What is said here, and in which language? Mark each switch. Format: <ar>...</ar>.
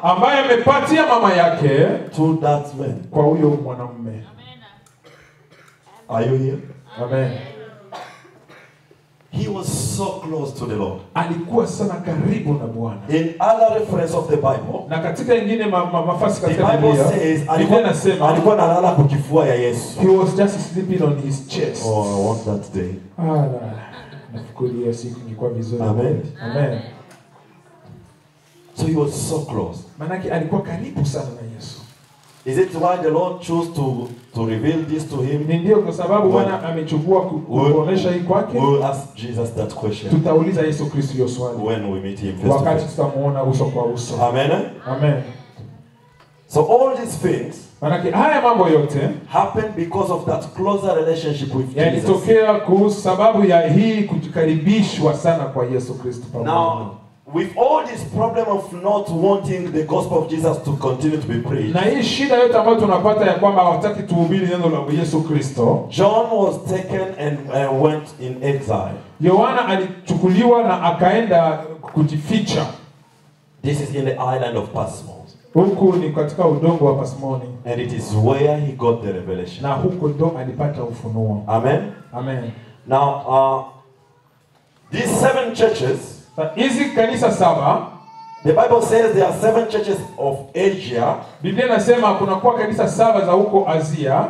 <sw>ambaye amepatia mama yake</sw> <en>to that man,</en> <sw>kwa huyo mwanamume.</sw> <en>Are you here? Amen. He was so close to the Lord.</en> <sw>Alikuwa sana karibu na Bwana.</sw> <en>In other reference of the Bible,</en> <sw>na katika nyingine mafasi katika Biblia,</sw> <en>the Bible says</en> <sw>alikuwa analala kwa kifua ya Yesu.</sw> <en>He was just sleeping on his chest. Oh, I want that day.</en> <sw>Nafikiria siku ingekuwa vizuri.</sw> <en>Amen. Amen. So he was so close.</en> <sw>Manake alikuwa karibu sana na Yesu.</sw> <en>Is it why the Lord chose to reveal this to him?</en> <sw>Ndio kwa sababu Bwana amechukua kuonesha hii kwake.</sw> <en>We'll ask Jesus that question.</en> <sw>Tutauliza Yesu Kristo hiyo swali.</sw> <en>When we meet him face to face.</en> <sw>Wakati tutamuona uso kwa uso.</sw> <en>Amen. Amen. So all these things</en> <sw>manake haya mambo yote</sw> <en>happened because of that closer relationship with Jesus.</en> <sw>Yalitokea kwa sababu ya hii kujikaribishwa sana kwa Yesu Kristo pamoja.</sw> <en>Now, with all this problem of not wanting the gospel of Jesus to continue to be preached,</en> <sw>na hii shida yote ambayo tunapata ya kwamba hawataki tuhubiri neno la Yesu Kristo,</sw> <en>John was taken and went in exile.</en> <sw>Yohana alichukuliwa na akaenda kujificha.</sw> <en>This is in the island of Patmos.</en> <sw>Huku ni katika udongo wa Patmos.</sw> <en>And it is where he got the revelation.</en> <sw>Na huko ndo alipata ufunuo.</sw> <en>Amen. Amen. Now, these 7 churches,</en> <sw>hizi kanisa 7,</sw> <en>The Bible says there are 7 churches of Asia.</en> <sw>Biblia inasema kuna kuwa kanisa 7 za huko Asia.</sw>